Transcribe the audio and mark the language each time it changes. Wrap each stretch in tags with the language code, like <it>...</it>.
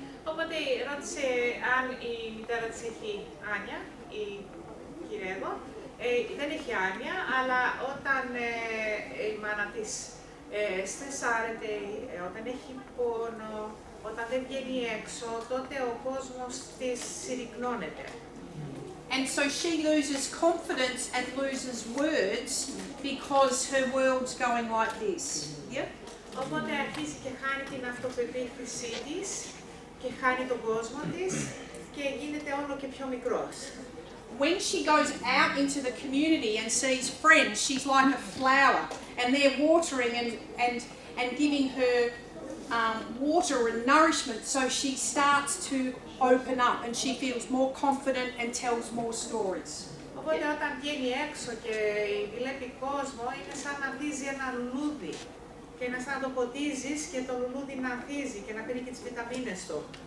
<el>Οπότε ρώτησε αν η μητέρα της έχει άνοια, η κυρία εδώ. Δεν έχει άνοια, αλλά όταν η μάνα της στρεσάρεται, όταν έχει πόνο, όταν δεν βγαίνει έξω, τότε ο κόσμος της συρρυκνώνεται.</el> <en>And so she loses confidence and loses words because her world's going like this. Yeah?</en> <el>Οπότε αρχίζει και χάνει την αυτοπεποίθησή της και χάνει τον κόσμο της και γίνεται όλο και πιο μικρός.</el> <en>When she goes out into the community and sees friends, she's like a flower and they're watering and giving her water and nourishment, so she starts to open up and she feels more confident and tells more stories.</en> <el>Οπότε όταν βγαίνει έξω και βλέπει κόσμο, είναι σαν να βδίζει ένα λουλούδι και είναι σαν να το ποτίζεις και το λουλούδι να ανθίζει και να πίνει και τις βιταμίνες του.</el>